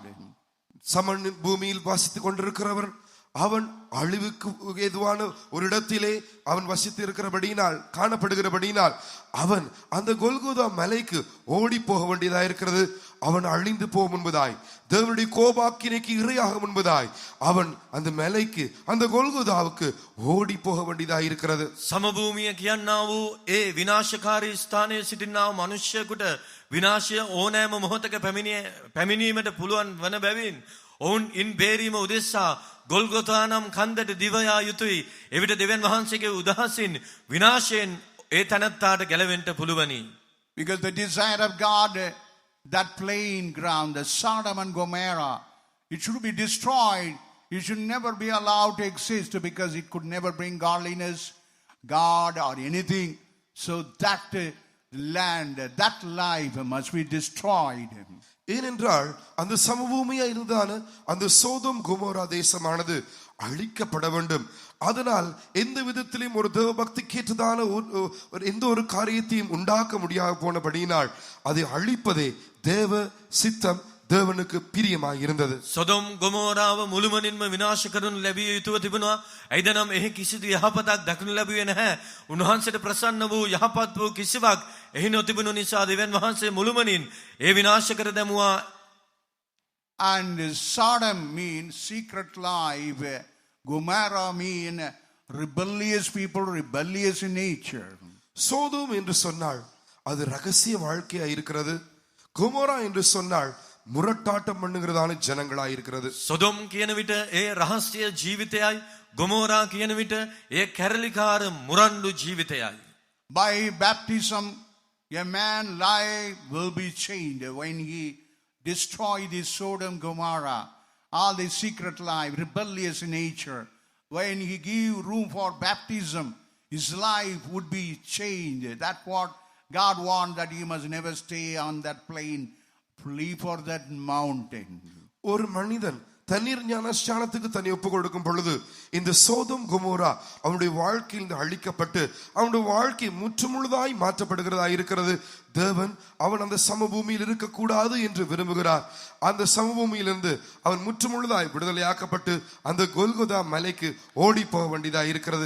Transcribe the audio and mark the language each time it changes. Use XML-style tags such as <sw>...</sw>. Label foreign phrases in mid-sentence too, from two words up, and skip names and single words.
<ta>சமன் பூமியில் வாசித்துக் கொண்டிருக்கிறவர் அவன் அழிவுக்கு ஏதுவான ஒரு இடத்திலே அவன் வசித்து இருக்கிறபடியினால் காணப்படுகிறபடியினால் அவன் அந்த கொல்கோதா மலைக்கு ஓடி போக வேண்டியதா இருக்கிறது. அவன் அழிந்து போக முன்பதாய், தேவனுடைய கோபாக்கினைக்கு இரையாக முன்பதாய் அவன் அந்த மலைக்கு, அந்த கொல்கோதாவுக்கு ஓடி போக வேண்டியதா இருக்கிறது.</ta> <si>සමභූමිය කියන්නා වූ ඒ විනාශකාරී ස්ථානයේ සිටිනා වූ මනුෂ්‍යයෙකුට විනාශය ඕනෑම මොහොතක පැමිණීමට පුළුවන් වන බැවින් ඔවුන් ඉන් බේරීම උදෙසා ගොල්ගොතා නම් කන්දට දිවයා යුතුයි. එවිට දෙවියන් වහන්සේගේ උදහසින් විනාශයෙන් ඒ තැනැත්තාට ගැලවෙන්න පුළුවනි.</si> <en>Because the desire of God, that plain ground, the Sodom and Gomorrah, it should be destroyed. It should never be allowed to exist because it could never bring godliness, God or anything. So that land, that life must be destroyed.</en> <ta>ஏனென்றால் அந்த சமபூமியா இருந்தான அந்த சோதோம் கொமோரா தேசமானது அழிக்கப்பட வேண்டும். அதனால் எந்த விதத்திலும் ஒரு தேவ பக்திக்கு ஏற்றதான எந்த ஒரு காரியத்தையும் உண்டாக்க முடியாது போனபடியினால் அதை அழிப்பதே தேவ சித்தம், தேவனுக்கு பிரியமாய் இருந்தது.</ta> <si>සොදොම් ගොමෝරාව මුළුමනින්ම විනාශ කරනු ලැබිය යුතුව තිබුණා. එයිදනම් එහි කිසිදු යහපතක් දක්නු ලැබුවේ නැහැ. උන්වහන්සේට ප්‍රසන්න වූ යහපත් වූ කිසිවක් එහි නොතිබුණු නිසා දෙවියන් වහන්සේ මුළුමනින් ඒ විනාශ කර දැමුවා.</si> <en>And Sodom means secret life. Gomorrah means rebellious people, rebellious in nature.</en> <ta>சோதோம் என்று சொன்னால் அது ரகசிய வாழ்க்கையா இருக்கிறது. கொமோரா என்று சொன்னால் முரட்டாட்டம் பண்ணுகிறதான ஜனங்களாய் இருக்கிறது.</ta> <si>සොදොම් කියන විට ඒ රහස්‍ය ජීවිතයයි, ගොමෝරා කියන විට ඒ කැරලිකාර මුරණ්ඩු ජීවිතයයි.</si> <en>By baptism, a man's life will be changed when he destroys the Sodom Gomorrah, all the secret life, rebellious nature. When he give room for baptism, his life would be changed. That's what God wants, that he must never stay on that plain, flee for that mountain.</en> <ta>ஒரு மனிதன் தண்ணீர் ஞானஸ்நானத்துக்கு தன்னை ஒப்பு கொடுக்கும் பொழுது இந்த சோதோம் கொமோரா அவனுடைய வாழ்க்கையில் அழிக்கப்பட்டு அவனுடைய வாழ்க்கை முற்றுமுழுதாய் மாற்றப்படுகிறதா இருக்கிறது. தேவன் அவன் அந்த சமபூமியில் இருக்கக்கூடாது என்று விரும்புகிறார். அந்த சமபூமியிலிருந்து அவன் முற்றுமுழுதாய் விடுதலையாக்கப்பட்டு அந்த கொல்கொதா மலைக்கு ஓடி போக வேண்டியதா இருக்கிறது.</ta>